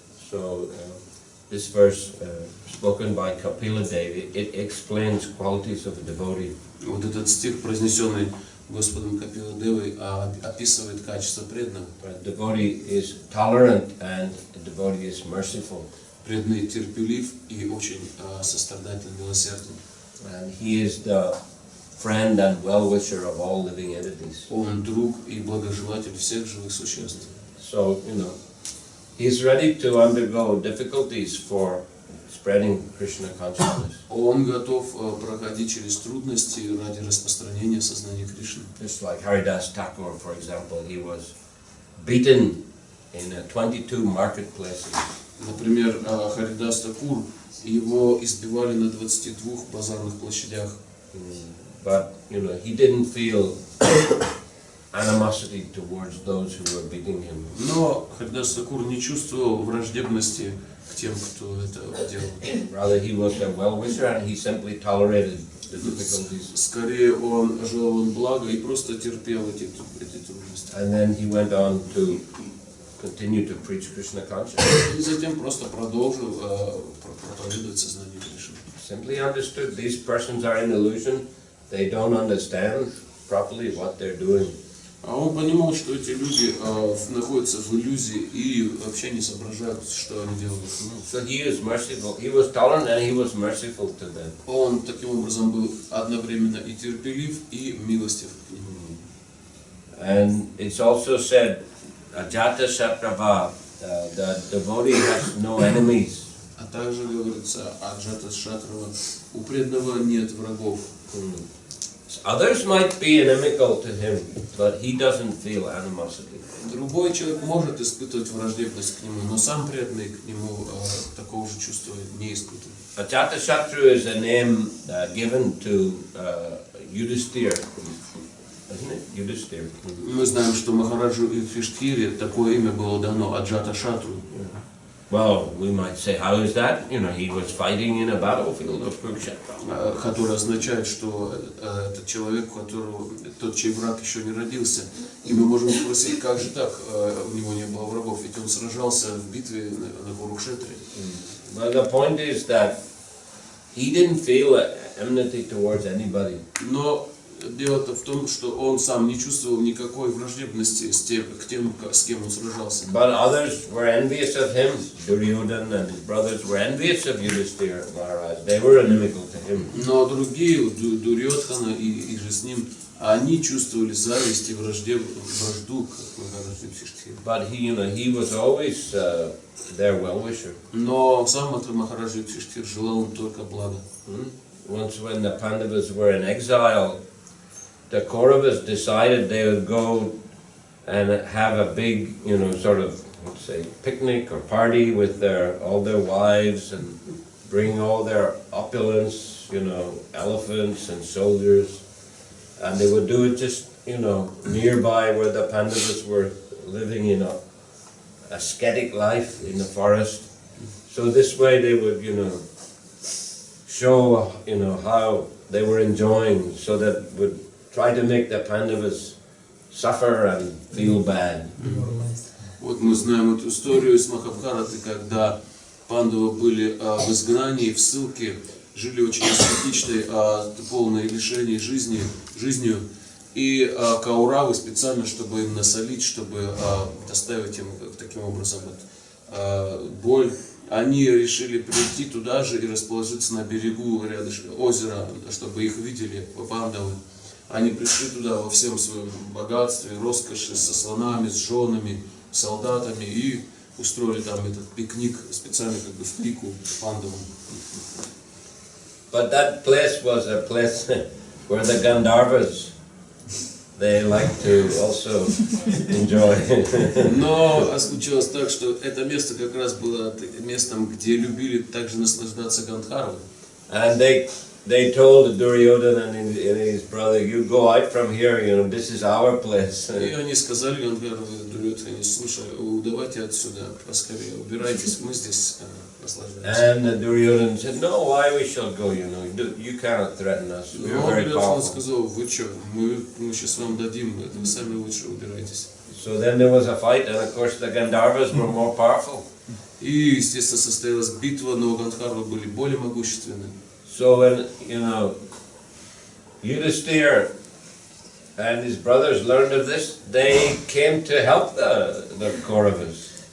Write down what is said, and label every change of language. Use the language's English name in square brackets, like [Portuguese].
[English] So this verse spoken by Kapila Devi, it explains qualities of a devotee. [Russian] Вот этот стих, произнесенный Господом Капила Девой, описывает качество преданного. [English] A devotee is tolerant and a devotee is merciful. [Russian] Преданный терпелив и очень сострадателен, милосерден. [English] And he is the friend and well-wisher of all living entities. [Russian] Он друг и благожелатель всех живых существ. [English] So, he's ready to undergo difficulties for spreading Krishna consciousness. [Russian] Он готов проходить через трудности ради распространения сознания Кришны. [English] Just like Haridas Thakur, for example, he was beaten in 22 marketplaces. [Russian] Например, Харидас Такур, его избивали на 22 базарных площадях. [English] But, he didn't feel animosity towards those who were beating him. [Russian] Но Харидас Такур не чувствовал враждебности к тем, кто это делал. [English] Rather, he was a well-wisher and he simply tolerated the difficulties. [Russian] Скорее, он желал им блага и просто терпел эти трудности. [English] And then he went on to continue to preach Krishna consciousness. [Russian] И затем просто продолжил проповедовать сознание Кришны. [English] Simply understood these persons are in illusion. They don't understand properly what they're doing. [Russian] А он понимал, что эти люди находятся в иллюзии и вообще не соображают, что они делают. [English] So he is merciful. He was tolerant and he was merciful to them. [Russian] Он таким образом был одновременно и терпелив, и милостив к ним. [English] And it's also said, Ajata Shatrava, the devotee has no enemies. [Russian] А также говорится, Аджата Шатрава, у преданного нет врагов. [English] Others might be inimical to him, but he doesn't feel animosity. [Russian] Другой человек может испытывать враждебность к нему, но сам преданный к нему такого же чувства не испытывает. [English] Ajata Shatru is a name given to Yudhisthira, isn't it? Yudhisthira. [Russian] Мы знаем, что Махараджу Юдхиштхире такое имя было дано, Аджата Шатру. [English] Well, we might say, how is that? He was fighting in a battlefield of Kurukshetra. [Russian] Который означает, что это человек, тот, чей враг еще не родился. И мы можем спросить, как же так, у него не было врагов, ведь он сражался в битве на Курукшетре. [English] Well, the point is that he didn't feel enmity towards anybody. [Russian] Но дело-то в том, что он сам не чувствовал никакой враждебности к тем, с кем он сражался. [English] But others were envious of him. Duryodhana and his brothers were envious of Yudhisthira Maharaj. They were inimical to him. [Russian] Но другие, Дурьодхана и же с ним, они чувствовали зависть и вражду к Махараджу Юдхиштхире. [English] But he was always their well-wisher. [Russian] Но сам Махараджа Юдхиштхир желал им только блага. [English] Once when the Pandavas were in exile, the Kauravas decided they would go and have a big, sort of, let's say, picnic or party with all their wives and bring all their opulence, elephants and soldiers. And they would do it just, nearby where the Pandavas were living in a ascetic life in the forest. So this way they would, show, how they were enjoying, so that would try to make the Pandavas suffer and feel bad. [Russian] Вот мы знаем эту историю из Махабхараты, когда пандавы были в изгнании, в ссылке, жили очень аскетичной, полной лишений жизнью, и Кауравы специально, чтобы им насолить, чтобы доставить им таким образом боль, они решили прийти туда же и расположиться на берегу рядышком озера, чтобы их видели пандавы. Они пришли туда во всем своем богатстве, роскоши, со слонами, с женами, солдатами и устроили там этот пикник специально как бы в пику пандавам. [English] But that place was a place where the Gandharvas, they like to also enjoy. [Russian] Но случилось так, что это место как раз было местом, где любили также наслаждаться Гандхарвы. [English] And they they told Duryodhana and his brother, "You go out from here. You know, this is our place." [Russian] И они сказали, он говорит, Дурьодхане, слушай, давайте отсюда, поскорее, убирайтесь, мы здесь наслаждаемся. [English] And Duryodhana said, "No, why we shall go? You know, you cannot threaten us. We are very [Russian] Дурьодхан [English] powerful." [Russian] сказал, вы что, мы сейчас вам дадим, это вы сами лучше убирайтесь. [English] So then there was a fight, and of course the Gandharvas were more powerful. [Russian] И, естественно, состоялась битва, но Гандхарвы были более могущественны. [English] So when, you know, Yudhisthira and his brothers learned of this, they came to help the Kauravas.